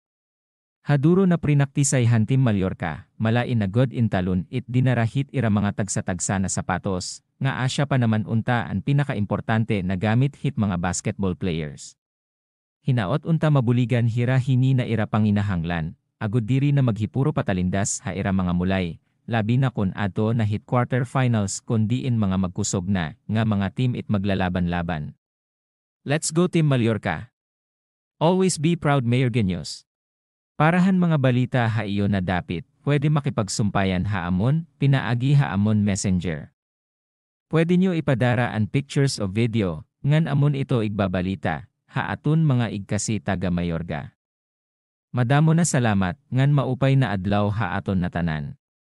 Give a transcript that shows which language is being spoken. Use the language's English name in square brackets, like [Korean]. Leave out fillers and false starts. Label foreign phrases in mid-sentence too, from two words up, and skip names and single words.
[Waray] Haduro na prinaktisay han Team Mallorca, malain na god intalon it dinarahit ira mga tagsa-tagsa na sapatos, nga asya pa naman unta ang pinakaimportante na gamit hit mga [English] basketball players. [Waray] Hinaot unta mabuligan hira hini na ira panginahanglan, agud diri na maghipuro patalindas ha ira mga mulay, labi na kun ato na hit quarterfinals kundiin mga magkusog na, nga mga team it maglalaban-laban. [English] Let's go Team Mallorca! Always be proud Mayorgenyos! [Waray] Parahan mga balita ha iyo na dapit, pwede makipagsumpayan ha amon, pinaagi ha amon messenger. Pwede nyo ipadara ang pictures o video, ngan amon ito igbabalita. Ha aton mga igkasi taga Mayorga. Madamo na salamat, ngan maupay na adlaw ha aton natanan.